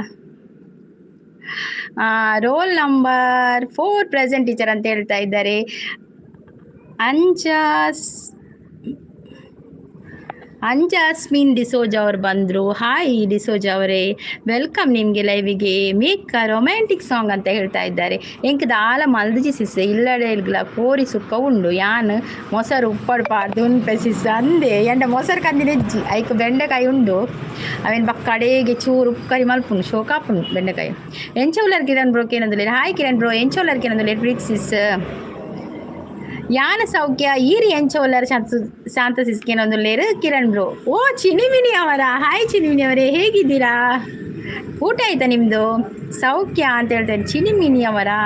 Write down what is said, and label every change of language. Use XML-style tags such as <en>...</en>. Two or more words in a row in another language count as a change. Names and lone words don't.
<en>roll number 4 present teacher</en> <kn>ಅಂತ ಹೇಳ್ತಾ ಇದ್ದಾರೆ. ಅಂಜಾಸ್ಮಿನ್ ಡಿಸೋಜಾ ಅವರು ಬಂದರು. ಹಾಯ್ ಡಿಸೋಜಾ ಅವರೇ, ವೆಲ್ಕಮ್ ನಿಮಗೆ ಲೈವಿಗೆ.</kn> <en>make romantic song</en> <kn>ಅಂತ ಹೇಳ್ತಾ ಇದ್ದಾರೆ.</kn> <tcy>ಎಂಕದ ಆಲ ಮಲ್ದಿಜಿ ಸಿಸ್ ಇಲ್ಲಡೆಗ್ಲ ಕೋರಿ ಸುಕ್ಕ ಉಂಡು ಯಾನ್ ಮೊಸರು ಉಪ್ಪಡ್ಪಾರ್ದು ಉನ್ಪೆ ಸಿಸ್ ಅಂದೆ ಎಂಡ ಮೊಸರು ಕಂದಿ ನೆಜ್ಜಿ ಐಕ್ ಬೆಂಡೆಕಾಯಿ ಉಂಡು ಅವೇನು ಬಕ್ಕ ಕಡೆಗೆ ಚೂರು ಉಪ್ಪುಕರಿ ಮಲ್ಪುಂಡು ಶೋಕಾಪುಂಡು ಬೆಂಡೆಕಾಯಿ. ಎಂಚೌಲರ್ ಕಿರಣ್ ಬ್ರೋಕ್ ಏನಂದ್ರೆ ಹಾಯ್ ಕಿರಣ್ ಬ್ರೋ ಎಂಚೌಲರ್ ಏನಂದ್ರೆ ಪ್ರೀತ್ ಸಿಸ್ ಯಾನ ಸೌಖ್ಯ ಈರಿ ಎಂಚೋಲ್ಲರ್ ಶಾಂತ ಸಿಸ್ಕೇನೊಂದು ಲೇರು ಕಿರಣ್ ಬ್ರೋ.</tcy> <kn>ಓ ಚಿನಿಮಿನಿ ಅವರ ಹಾಯ್ ಚಿನಿಮಿನಿ ಅವರೇ, ಹೇಗಿದ್ದೀರಾ? ಊಟ ಆಯ್ತಾ ನಿಮ್ಮದು? ಸೌಖ್ಯ ಅಂತ ಹೇಳ್ತಾರೆ ಚಿನಿಮಿನಿ ಅವರ.</kn>